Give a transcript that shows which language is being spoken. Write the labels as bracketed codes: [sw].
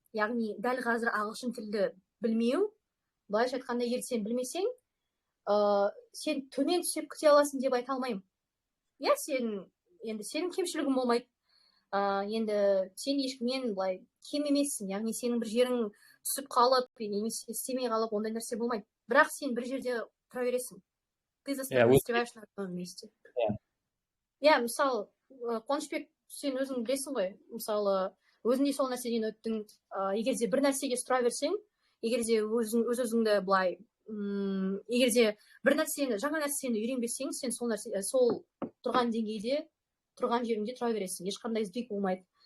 [kk] Яғни дәл қазір ағылшын тілді білмеу, былайша айтқанда егер сен білмесең, сен төмен түсіп күте аласың деп айта алмаймын. Сенің кемшілігің болмайды. Енді сен ешкімнен былай кем емессің. Яғни сенің бір жерің түсіп қалып, немесе істемей қалып, ондай нәрсе болмайды. Бірақ сен бір жерде тұра бересің. [ru] Ты застреваешь на одном месте. [kk] Мысалы, Қуанышбек, сен өзің білесің ғой, мысалы, өзіңде сол нәрседен өттің, егер де бір нәрсеге сұра берсең, егер де өз-өзіңді былай, егер де бір нәрсені, жаңа нәрсені үйренбесең, сен сол тұрған деңгейде, тұрған жеріңде тұра бересің. Ешқандай сдвиг болмайды.